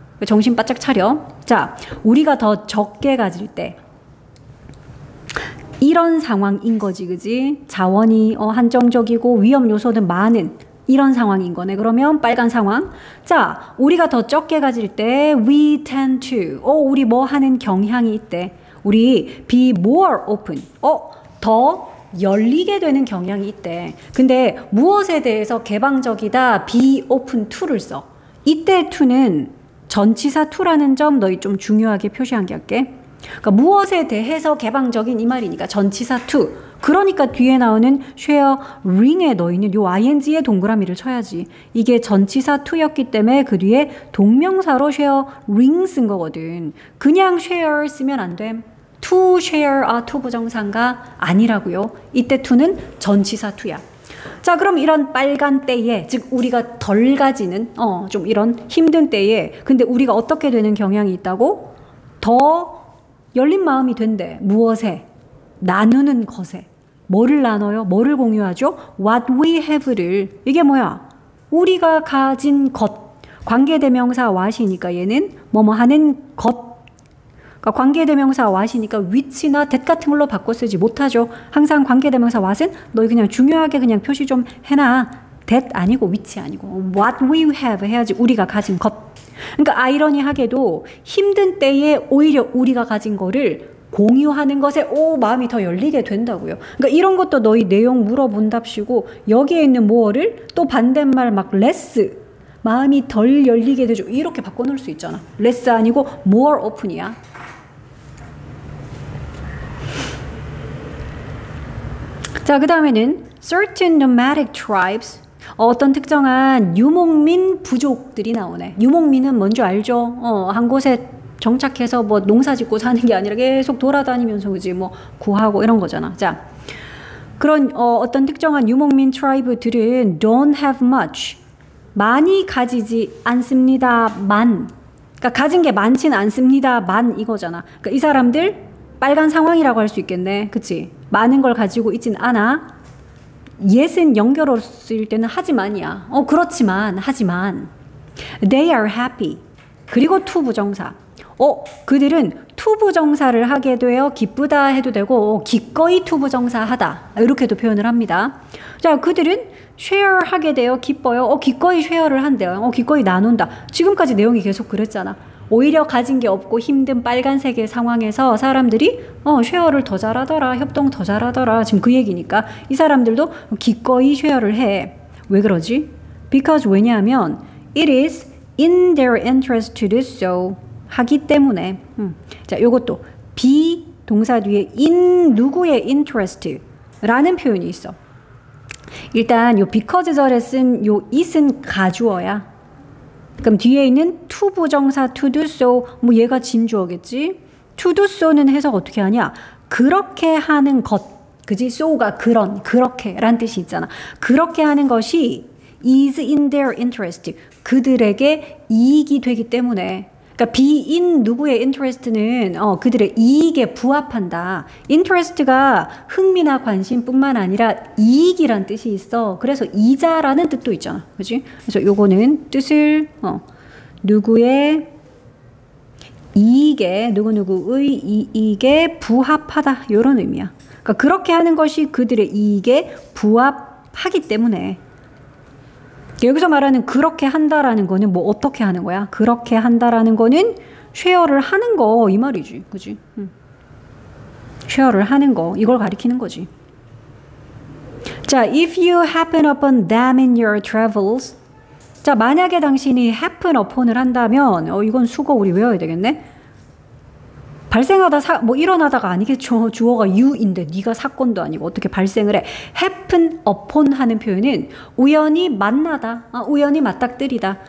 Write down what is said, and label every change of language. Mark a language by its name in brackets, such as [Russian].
[Korean] 정신 바짝 차려. 자, 우리가 더 적게 가질 때. 이런 상황인 거지, 그지? 자원이 한정적이고 위험 요소는 많은 이런 상황인 거네. 그러면 빨간 상황. 자, 우리가 더 적게 가질 때 [English] we tend to. [Korean] 우리 뭐 하는 경향이 있대. 우리 [English] be more open. [Korean] 더 열리게 되는 경향이 있대. 근데 무엇에 대해서 개방적이다 be open to를 써. 이때 to는 전치사 to라는 점 너희 좀 중요하게 표시한 게 할게. 그러니까 무엇에 대해서 개방적인 이 말이니까 전치사 to. 그러니까 뒤에 나오는 sharing에 넣어있는 요 ing의 동그라미를 쳐야지. 이게 전치사 to였기 때문에 그 뒤에 동명사로 sharing 쓴 거거든. 그냥 share 쓰면 안 돼. to share, to 부정사인가? 아니라고요. 이때 to는 전치사 to야. 자, 그럼 이런 빨간 때에, 즉 우리가 덜 가지는 좀 이런 힘든 때에 근데 우리가 어떻게 되는 경향이 있다고? 더 열린 마음이 된대. 무엇에? 나누는 것에. 뭐를 나눠요? 뭐를 공유하죠? [English] What we have [Korean] 를. 이게 뭐야? 우리가 가진 것. 관계대명사 what이니까 얘는 뭐뭐 하는 것. 그러니까 관계대명사 what이니까 which나 that 같은 걸로 바꿔 쓰지 못하죠. 항상 관계대명사 what은 너 그냥 중요하게 그냥 표시 좀 해놔. that 아니고 which 아니고 [English] what we have [Korean] 해야지. 우리가 가진 것. 그러니까 아이러니하게도 힘든 때에 오히려 우리가 가진 거를 공유하는 것에 마음이 더 열리게 된다고요. 그러니까 이런 것도 너희 내용 물어본답시고 여기에 있는 more를 또 반대말 막 less 마음이 덜 열리게 되죠. 이렇게 바꿔놓을 수 있잖아. less 아니고 more open이야. 자, 그 다음에는 [English] certain nomadic tribes [Korean] 어떤 특정한 유목민 부족들이 나오네. 유목민은 뭔지 알죠? 한 곳에 정착해서 뭐 농사 짓고 사는 게 아니라 계속 돌아다니면서 그지 뭐 구하고 이런 거잖아. 자, 그런 어떤 특정한 유목민 트라이브들은 [English] don't have much [Korean] 많이 가지지 않습니다만, 그러니까 가진 게 많지는 않습니다만 이거잖아. 그러니까 이 사람들 빨간 상황이라고 할 수 있겠네. 그치? 많은 걸 가지고 있진 않아. yes은 연결어로 쓸 때는 하지만이야. 그렇지만 하지만 [English] they are happy. [Korean] 그리고 to 부정사. 그들은 to 부정사를 하게 되어 기쁘다 해도 되고 기꺼이 to 부정사 하다 이렇게도 표현을 합니다. 자, 그들은 share 하게 되어 기뻐요. 기꺼이 share를 한대요. 기꺼이 나눈다. 지금까지 내용이 계속 그랬잖아. 오히려 가진 게 없고 힘든 빨간색의 상황에서 사람들이 쉐어를 더 잘하더라. 협동 더 잘하더라. 지금 그 얘기니까 이 사람들도 기꺼이 쉐어를 해. 왜 그러지? [English] Because 왜냐하면 it is in their interest to do so. [Korean] 하기 때문에. 자, 요것도 be 동사 뒤에 in 누구의 interest 라는 표현이 있어. 일단 요 because 절에 쓴 요 it은 가주어야. 그럼 뒤에 있는 to 부정사 to do so 뭐 얘가 진주어겠지. to do so는 해석 어떻게 하냐? 그렇게 하는 것. 그지? so가 그렇게 란 뜻이 있잖아. 그렇게 하는 것이 [English] is in their interest. [Korean] 그들에게 이익이 되기 때문에. 그러니까 be in 누구의 interest는 그들의 이익에 부합한다. interest가 흥미나 관심뿐만 아니라 이익이란 뜻이 있어. 그래서 이자라는 뜻도 있잖아. 그렇지? 그래서 요거는 뜻을 누구의 이익에 누구누구의 이익에 부합하다 이런 의미야. 그러니까 그렇게 하는 것이 그들의 이익에 부합하기 때문에. 여기서 말하는 그렇게 한다라는 거는 뭐 어떻게 하는 거야? 그렇게 한다라는 거는 쉐어를 하는 거 이 말이지. 그지? 쉐어를 하는 거 이걸 가리키는 거지. [English] 자, if you happen upon them in your travels. [Korean] 자, 만약에 당신이 happen upon을 한다면 이건 수거 우리 외워야 되겠네. 발생하다 뭐 일어나다가 아니겠죠. 주어가 you인데 네가 사건도 아니고 어떻게 발생을 해. happen upon 하는 표현은 우연히 만나다, 우연히 맞닥뜨리다.